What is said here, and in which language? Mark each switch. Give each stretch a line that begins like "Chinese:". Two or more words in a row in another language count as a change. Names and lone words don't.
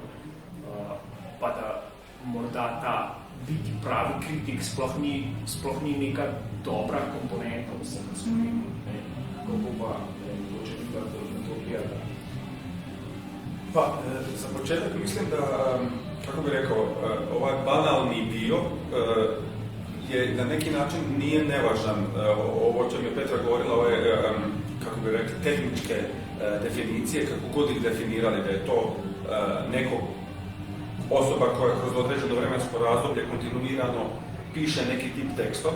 Slovenian: Pa da morda ta biti pravi kritik sploh ni neka dobra komponenta vsega skupaj. Kako pa mogoče tudi na to gledati?
Croatian: Pa, za početak mislim, da, kako bi rekel, ovaj banalni dio je na neki način nije nevažan. Ovo čem je Petra govorila, ove, kako bi rekli, tehničke definicije, kako god ih definirali, da je to neko osoba koja kroz određeno vremensko razdoblje kontinuirano piše neki tip tekstova.